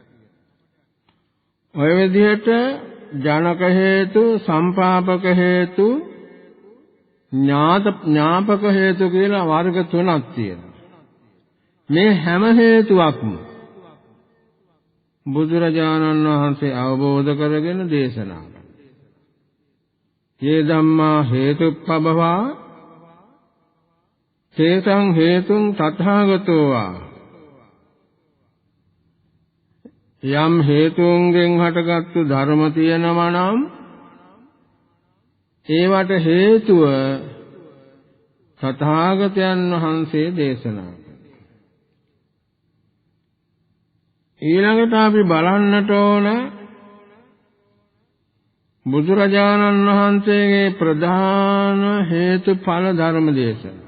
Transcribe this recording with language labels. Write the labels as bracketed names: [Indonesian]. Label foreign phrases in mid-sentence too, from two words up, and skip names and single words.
[Sinhala] ඔය විදිහට ජනක හේතු, සම්පාපක හේතු, ඥාපක හේතු කියලා වර්ග තුනක් තියෙනවා. මේ හැම හේතුවක්ම බුදුරජාණන් වහන්සේ අවබෝධ කරගෙන දේශනා කළා. [Pali] "යේ ධම්මා හේතුප්පබවා තේසං හේතුං තථාගතෝ වා." [Sinhala] යම් හේතුන්ගෙන් හටගත්තු ධර්ම තියෙනවා නම් ඒවට හේතුව තථාගතයන් වහන්සේ දේශනා කළා. ඊළඟට අපි බලන්නට ඕන බුදුරජාණන් වහන්සේගේ ප්‍රධාන හේතුඵල ධර්ම දේශනා.